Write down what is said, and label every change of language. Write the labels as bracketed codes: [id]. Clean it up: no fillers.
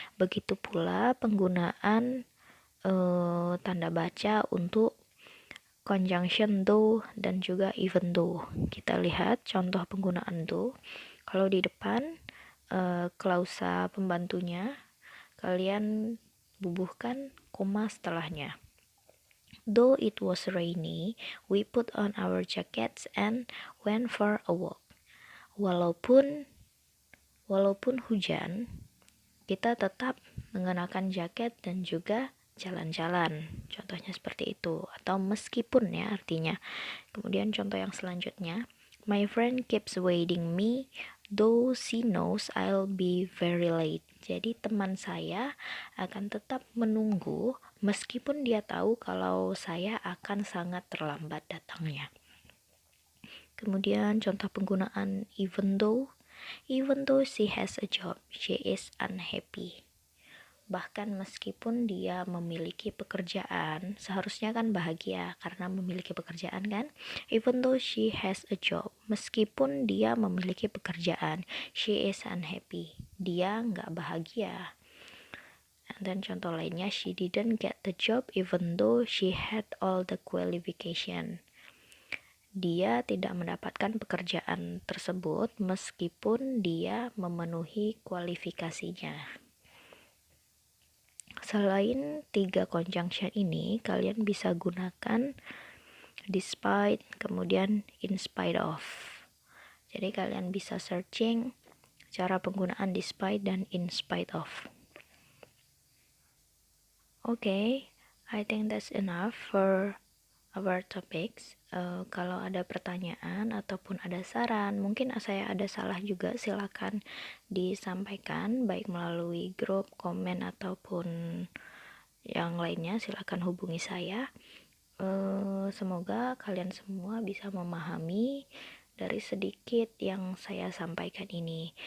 [id] Begitu pula penggunaan tanda baca untuk conjunction though dan juga even though. Kita lihat contoh penggunaan though. Kalau di depan klausa pembantunya, kalian bubuhkan koma setelahnya. [en] Though it was rainy, we put on our jackets and went for a walk. [id] Walaupun hujan, kita tetap mengenakan jaket dan juga jalan-jalan. Contohnya seperti itu. Atau meskipun ya artinya. Kemudian contoh yang selanjutnya, [en] my friend keeps waiting me, though she knows I'll be very late. [id] Jadi teman saya akan tetap menunggu meskipun dia tahu kalau saya akan sangat terlambat datangnya. Kemudian contoh penggunaan [en] even though she has a job, she is unhappy. [id] Bahkan meskipun dia memiliki pekerjaan, seharusnya kan bahagia karena memiliki pekerjaan kan. [en] Even though she has a job, [id] meskipun dia memiliki pekerjaan, [en] she is unhappy. [id] Dia nggak bahagia. Dan contoh lainnya, [en] she didn't get the job even though she had all the qualification. [id] Dia tidak mendapatkan pekerjaan tersebut meskipun dia memenuhi kualifikasinya. Selain tiga conjunction ini, kalian bisa gunakan despite, kemudian in spite of. Jadi kalian bisa searching cara penggunaan despite dan in spite of. [en] Okay, I think that's enough for our topics. [id] Kalau ada pertanyaan ataupun ada saran, mungkin saya ada salah juga, silakan disampaikan baik melalui grup, komen ataupun yang lainnya. Silakan hubungi saya. Semoga kalian semua bisa memahami dari sedikit yang saya sampaikan ini.